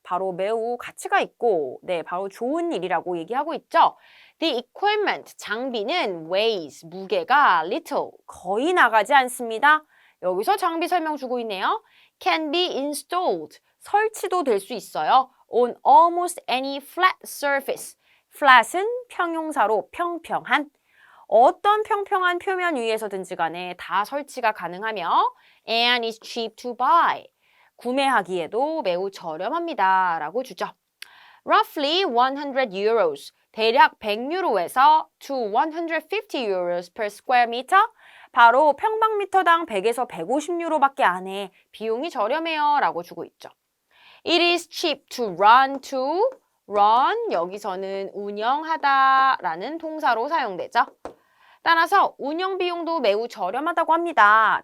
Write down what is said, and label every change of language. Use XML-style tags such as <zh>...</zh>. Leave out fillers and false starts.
<ko>바로 매우 가치가 있고, 네, 바로 좋은 일이라고 얘기하고 있죠.</ko> <en>The equipment,</en> <ko>장비는</ko> <en>weighs,</en> <ko>무게가</ko> <en>little,</en> <ko>거의 나가지 않습니다. 여기서 장비 설명 주고 있네요.</ko> <en>can be installed,</en> <ko>설치도 될 수 있어요.</ko> <en>on almost any flat surface.</en> <ko>flat은 평용사로 평평한. 어떤 평평한 표면 위에서든지 간에 다 설치가 가능하며</ko> <en>and is cheap to buy.</en> <ko>구매하기에도 매우 저렴합니다. 라고 주죠.</ko> <en>roughly 100 euros.</en> <ko>대략 100유로에서</ko> <en>to 150 euros per square meter.</en> <ko>바로 평방미터당 100에서 150유로밖에 안 해. 비용이 저렴해요. 라고 주고 있죠.</ko> <en>It is cheap to run to.</en> <ko>run, 여기서는 운영하다 라는 동사로 사용되죠. 따라서 운영 비용도 매우 저렴하다고 합니다.</ko>